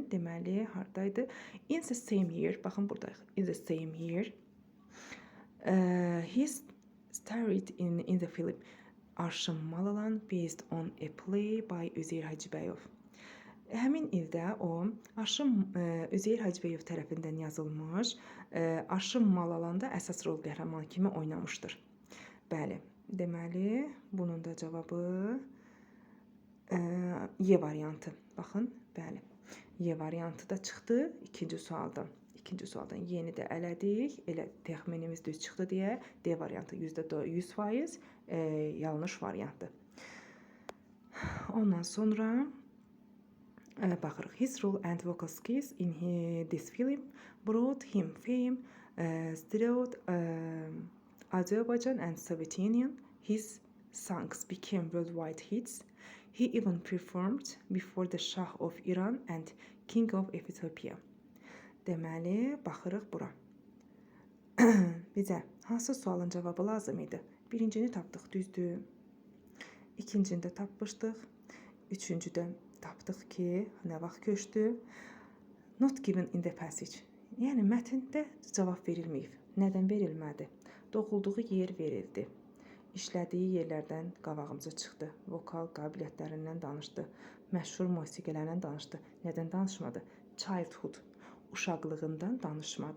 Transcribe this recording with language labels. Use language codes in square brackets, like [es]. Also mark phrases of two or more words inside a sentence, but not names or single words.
[az] Deməli, hardaydı? [en] In the same year. [az] Baxın, buradayıq. [en] In the same year. He starred in the film Aşrım Malalan based on a play by Üzeyir Hacıbəyov. [az] Həmin ildə o Üzeyir Hacıbəyov tərəfindən yazılmış Aşrım Malalanda əsas rol qəhrəmanı kimi oynamışdır. Bəli, deməli, bunun da cavabı Y variantı. Baxın, bəli, Y variantı da çıxdı ikinci sualdan. İkinci sualdan yeni də elədik. Elə təxminimiz düz çıxdı deyə D variantı %100% yanlış variantdır. Ondan sonra baxırıq. [en] His role and vocal skills in this film brought him fame throughout Azerbaijan and Soviet Union. His songs became worldwide hits. He even performed before the Shah of Iran and King of Ethiopia. [az] Deməli, baxırıq bura. Bizə hansı sualın cavabı lazım idi? Birincini tapdıq, düzdür. İkincini də tapmışdıq. Üçüncüdə tapdıq ki, nə vaxt köçdü? [en] Not given in the passage. [az] Yəni mətndə cavab verilməyib. Nədən verilmədi? Doğulduğu yer verildi. İşlədiyi yerlərdən qabağımıza çıxdı. Vokal qabiliyyətlərindən danışdı. Məşhur musiqilərdən danışdı. Nədən danışmadı? Childhood, uşaqlığından danışmadı.